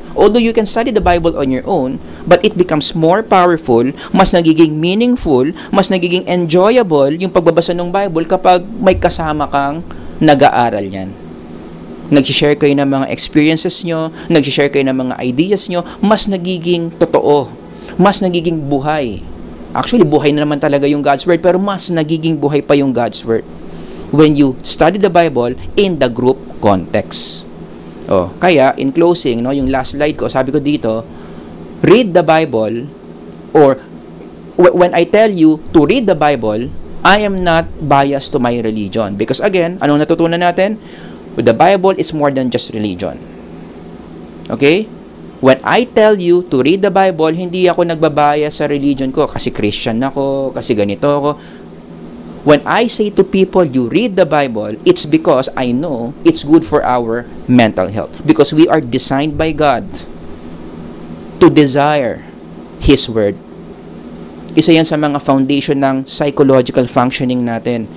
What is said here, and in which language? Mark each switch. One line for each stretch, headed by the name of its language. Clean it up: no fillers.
English: Although you can study the Bible on your own, but it becomes more powerful,
Filipino: mas nagiging meaningful, mas nagiging enjoyable yung pagbabasa ng Bible kapag may kasama kang nag-aaral yan. Nag-share kayo ng mga experiences nyo, nag-share kayo ng mga ideas nyo, mas nagiging totoo, mas nagiging buhay. Actually, buhay na naman talaga yung God's Word, pero mas nagiging buhay pa yung God's Word
English: when you study the Bible in the group context. Kaya, in closing, yung last slide ko,
Filipino: sabi ko dito,
English: read the Bible, or when I tell you to read the Bible, I am not biased to my religion. Because again,
Filipino: anong natutunan natin?
English: The Bible is more than just religion. Okay? When I tell you to read the Bible,
Filipino: hindi ako nagbabaya sa religion ko kasi Christian ako, kasi ganito ako.
English: When I say to people, you read the Bible, it's because I know it's good for our mental health. Because we are designed by God to desire His Word.
Filipino: Isa yan sa mga foundation ng psychological functioning natin.